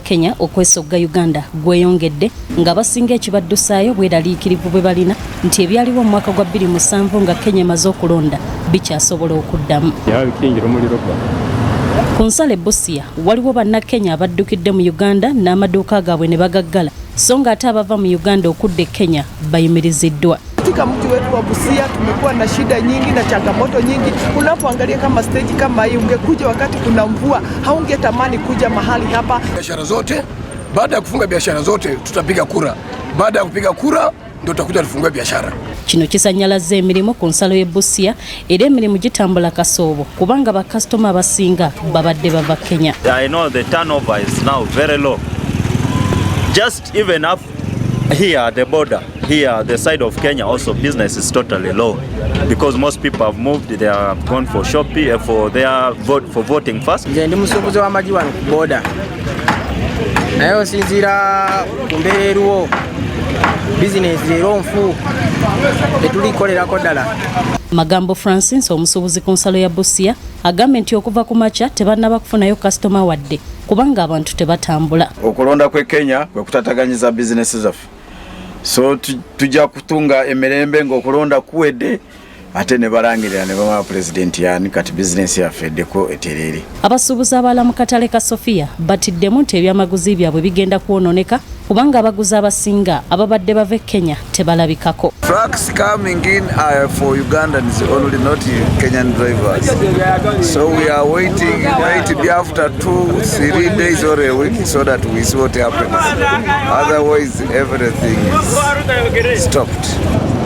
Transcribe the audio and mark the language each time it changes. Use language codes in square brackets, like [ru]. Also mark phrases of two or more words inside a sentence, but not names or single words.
[lg] Kenya okwesogga Uganda gweyongedde nga basinga ekibaddusaayo bweraliikirivu bwe balina nti ebyaliwo mu mwaka gwa 2007 nga Kenya emaze okulonda bikyasobola okuddamu. Ku nsalo e Busia waliwo bannakenya abaddukidde mu Uganda n'amaduuka gaabwe ne bagaggala so nga ate abava mu Uganda okudda e Kenya bayimiriziddwa. [sw] Katika mji wetu wa Busia tumekuwa na shida nyingi na changamoto nyingi. Unapoangalia kama stage kama hii, ungekuja wakati kuna mvua, haungetamani kuja mahali hapa. Biashara zote, baada ya kufunga biashara zote tutapiga kura. Baada ya kupiga kura ndio tutakuja tufungue biashara. [lg] Kino kisanyalaza emirimu ku nsalo y'e Busia era emirimu gitambula kasoobo kubanga bakasitoma abasinga babadde bava Kenya. [en] I know the turnover is now very low. Just even up here at the border, here the side of Kenya also business is totally low because most people have moved, they are gone for shopping for their voting first. [lg] Nje ndi musuubuzi w'amagi wano ku border. Naye osinziira ku mbeera eriwo bizinesi leero nfu tetuliikolerako ddala. Magambo Francis omusuubuzi ku nsalo ya Busia agambye nti okuva ku makya tebannaba kufunayo kasitoma wadde kubanga abantu tebatambula. Okulonda kwe Kenya kwe kutataganyiza bizinesi zaffe. So tujja kutunga emirembe ng'okulonda kuwedde ate ne balangirira ne bamala pulezidenti yani kati bizinesi yaffe eddeko eterere. Abasuubuzi abalala mu katale ka Sofia batiddemu nti ebyamaguzi byabwe bigenda kwonooneka kubanga abaguzi abasinga ababadde bava Kenya tebalabikako. [en] Trucks coming in for Ugandans only, not Kenyan drivers. So we are waiting, maybe after 2-3 days or a week so that we see what happens. Otherwise everything is stopped.